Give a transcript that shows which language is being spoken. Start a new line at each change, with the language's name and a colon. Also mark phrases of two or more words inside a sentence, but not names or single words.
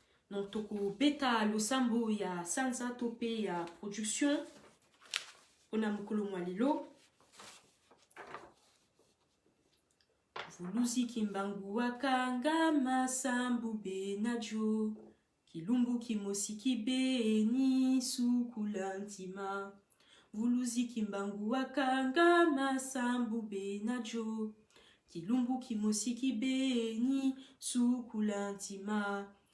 Lingala: Donc, toko beta losambo ya sanza to pe ya production, mpona mokolo mwa lelo.
Kongo: Vuluzi kimbangu wakanga masambu be na jo. Kilumbu kimosi kibeni sukula ntima. Vuluzi kimbangu wakanga masambu be na jo. Kilumbu kimosi kibeni sukula ntima.